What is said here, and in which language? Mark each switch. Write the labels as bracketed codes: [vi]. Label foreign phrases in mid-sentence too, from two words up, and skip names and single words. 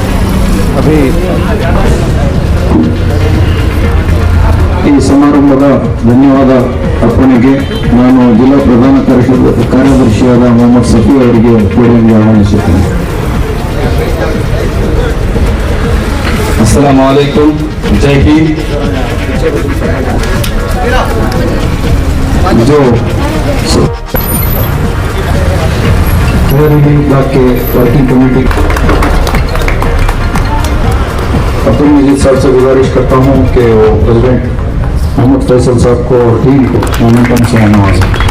[kn] ಈ ಸಮಾರಂಭದ ಧನ್ಯವಾದ ಅರ್ಪಣೆಗೆ ನಾನು ಜಿಲ್ಲಾ ಪ್ರಧಾನ ಕಾರ್ಯದರ್ಶಿಯಾದ ಮೊಹಮ್ಮದ್ ಸಫಿ ಅವರಿಗೆ ಪೋಡಿಯಂಗೆ ಆಹ್ವಾನಿಸುತ್ತೇನೆ. [ar] السلام عليكم, [hi] जय हिंद. जो ब्लॉक के [en] working committee [hi] अब्दुल मजीद साहब से गुजारिश करता हूँ कि वो प्रेसिडेंट मोहम्मद फैसल साहब को और टीम को मोमेंटम से नवाजें.